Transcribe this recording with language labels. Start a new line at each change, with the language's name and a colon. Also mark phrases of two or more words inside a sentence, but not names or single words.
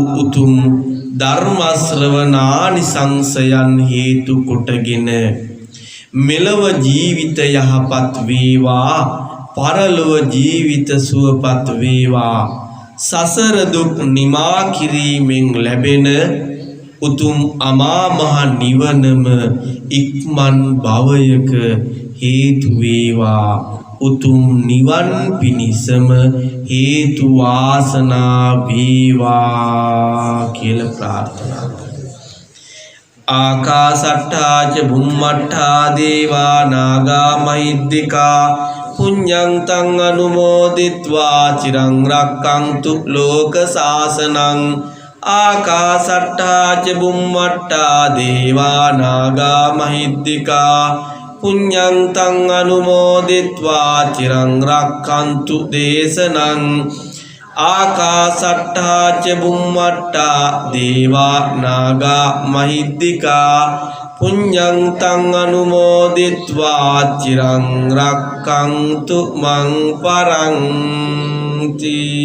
Sinhala: උතුම් ධර්ම ශ්‍රවණානිසංසයන් හේතු කොටගෙන මෙලව ජීවිත යහපත් වේවා, පරලොව ජීවිත සුවපත් වේවා, සසර දුක් නිමා කිරීමෙන් ලැබෙන උතුම් අමා මහ නිවනම ඉක්මන් භවයක හේතු වේවා. උතුම් නිවන් පිණිසම හේතු වාසනා වේවා කියලා ප්‍රාර්ථනා කරමු.
Pali: ආකාසට්ටා ච බුම්මට්ටා දේවා නාග මහිද්దికා පුඤ්ඤං තං අනුමෝදිත්වා චිරං රක්ඛන්තු ලෝක සාසනං. ආකාසට්ටා ච බුම්මට්ටා දේවා නාග මහිද්దికා පුඤ්ඤං තං අනුමෝදිත්වා චිරං රක්ඛන්තු දේශනං. ආකාසට්ටා ච බුම්මට්ටා දේවා නාග මහිද්దికා පුඤ්ඤං තං අනුමෝදිත්වා චිරං රක්ඛන්තු මං පරන්ති.